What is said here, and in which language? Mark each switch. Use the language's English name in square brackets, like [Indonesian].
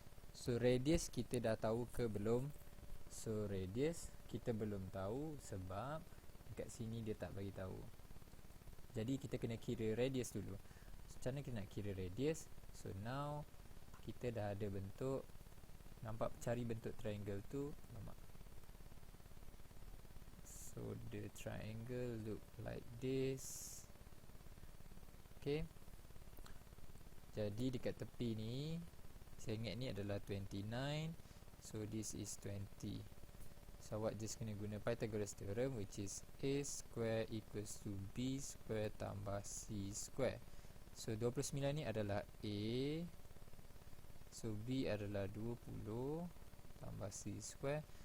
[Malay] So radius kita dah tahu ke belum? So radius kita belum tahu sebab dekat sini dia tak bagi tahu. Jadi kita kena kira radius dulu. So, macam mana kita nak kira radius? So now kita dah ada bentuk. Nampak, cari bentuk triangle tu. Nampak? [English] So the triangle look like this. Okay. [Malay] Jadi dekat tepi ni, saya ingat ni adalah 29. [English] So this is 20. So [Malay] awak [English] just [Malay] kena guna [English] Pythagoras theorem, which is a square equals to b square tambah c square. [Malay] So 29 ni adalah a, so b adalah 20 tambah c square.